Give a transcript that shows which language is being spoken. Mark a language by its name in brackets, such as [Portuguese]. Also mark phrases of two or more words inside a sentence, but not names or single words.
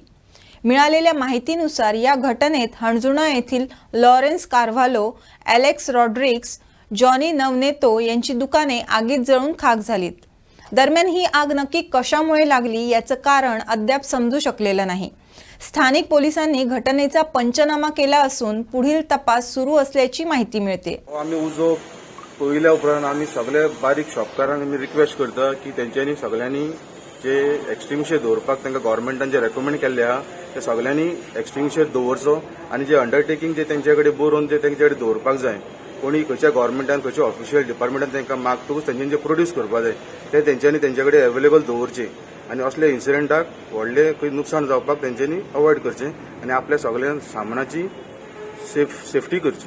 [Marathi] मिळालेल्या माहितीनुसार या घटनेत हणजुणा येथील लॉरेन्स कार्व्हालो, एलेक्स रॉड्रिग्स, जॉनी नवनेतो यांची दुकाने आगीत जळून खाक झालीत. दरम्यान ही आग नक्की कशामुळे लागली याचं कारण अद्याप समजू शकलेलं नाही. स्थानिक पोलिसांनी घटनेचा पंचनामा केला असून पुढील तपास सुरू असल्याची माहिती मिळते. [Konkani] आम्ही उजो पळयल्या उपरांत आम्ही सगळे बारीक शॉपकारांक आमी रिक्वेस्ट करता की तेंच्यांनी सगळ्यांनी जे एक्सटिंग्विशर दवरपाक तांकां गव्हर्मेंटान जे रेकमेंड केल्ले आहा ते सगळ्यांनी एक्सटिंग्विशर दवरचो आनी जे अंडरटेकिंग जे तेंचे कडेन बरोवन जे तेंचे कडेन दवरपाक जाय कोणी खंयच्या गव्हर्मेंटान खंयच्या ऑफिशियल डिपार्टमेंटान तांकां मागतकूच तेंच्यांनी जे प्रोड्यूस करपा जाय ते तेंच्यांनी तेंचे कडेन अवेलेबल दवरचे आनी असले इन्सिडंटाक व्हडले खंय नुकसाण जावपाक तेंच्यांनी अवॉयड करचें आनी आपल्या सगळ्या सामानाची सेफ्टी करची.